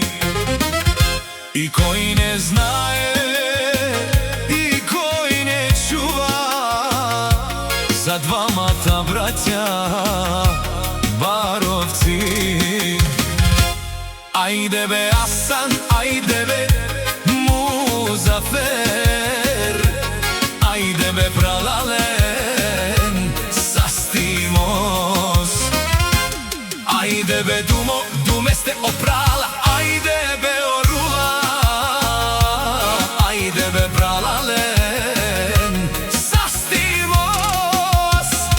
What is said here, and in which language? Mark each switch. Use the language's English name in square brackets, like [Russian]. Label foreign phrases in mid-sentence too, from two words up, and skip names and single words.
[Macedonian] И кој не знае, и кој не чува за двамата браќа баровци. [Romany] Ајде бе Асан, ајде бе Музафер, ајде бе Пралален, Састимос. Ајде бе Думо, Думесте опрала, ајде бе Орула, ајде бе Пралален, Састимос.